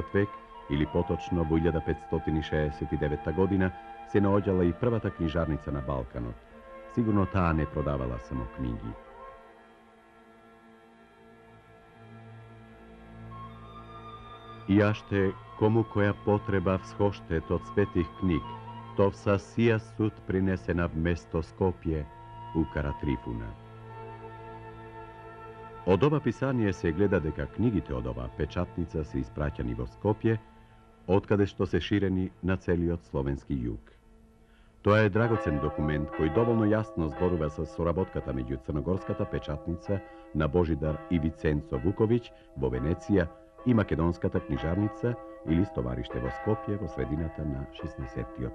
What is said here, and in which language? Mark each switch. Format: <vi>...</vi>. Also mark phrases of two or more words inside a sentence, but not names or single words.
<mk>век, или поточно во 1569 година, се наоѓала и првата книжарница на Балканот. Сигурно таа не продавала само книги.</mk> <cu>И аште, кому која потреба всхоштет од светих книг, то вса сија суд принесена вместо Скопје у Кара Трифуна.</cu> <mk>Од ова писание се гледа дека книгите од оваа печатница се испраќани во Скопје, откаде што се ширени на целиот словенски југ. Тоа е драгоцен документ кој доволно јасно зборува со соработката меѓу црногорската печатница на Божидар и Виценцо Вуковиќ во Венеција и македонската книжарница или стовариште во Скопје во средината на 16.</mk>